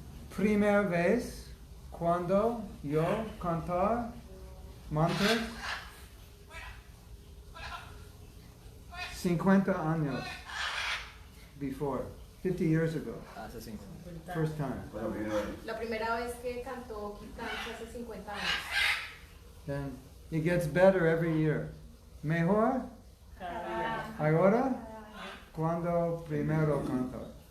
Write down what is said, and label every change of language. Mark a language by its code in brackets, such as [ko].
[es] Primera vez cuando yo cantar mantras 50 años [en] before, 50 years ago. [es] Hace 50. [en] First time. [es] La primera vez que cantó Kirtan hace 50 años. [en] Then it gets better every year. [es] Mejor ahora cuando primero canto.